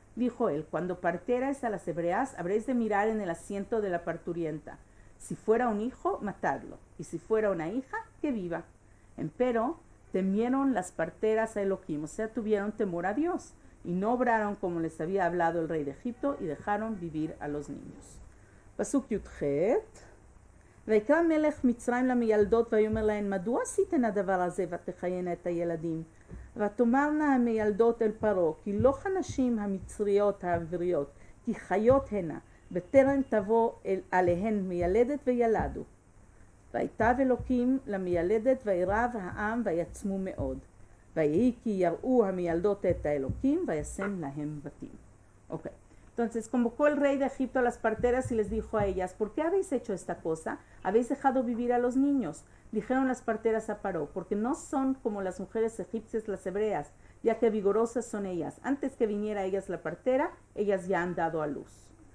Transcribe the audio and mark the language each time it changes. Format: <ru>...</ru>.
<es>Dijo él, cuando parteras a las hebreas, habréis de mirar en el asiento de la parturienta. Si fuera un hijo, matadlo, y si fuera una hija, que viva. Empero temieron las parteras a Elohim, o sea, tuvieron temor a Dios, y no obraron como les había hablado el rey de Egipto, y dejaron vivir a los niños.</es> <he>Pasuk Yudchet. ויקרא מלך מצרים למילדות ויאמר להן מדוע עשיתן הדבר הזה ותחיינה את הילדים ותאמרנה המילדות אל פרעה כי לא כנשים המצריות העבריות כי חיות הנה בטרם תבוא עליהן מיילדת וילדו ויטב אלוקים למילדת וירב העם ויצמו מאוד ויהי כי יראו המילדות את האלוקים וישם להם בתים. אוקיי.</he> <es>Entonces convocó el rey de Egipto a las parteras y les dijo a ellas, ¿por qué habéis hecho esta cosa? ¿Habéis dejado vivir a los niños? Dijeron las parteras a Paró, porque no son como las mujeres egipcias las hebreas, ya que vigorosas son ellas. Antes que viniera a ellas la partera, ellas ya han dado a luz.</es>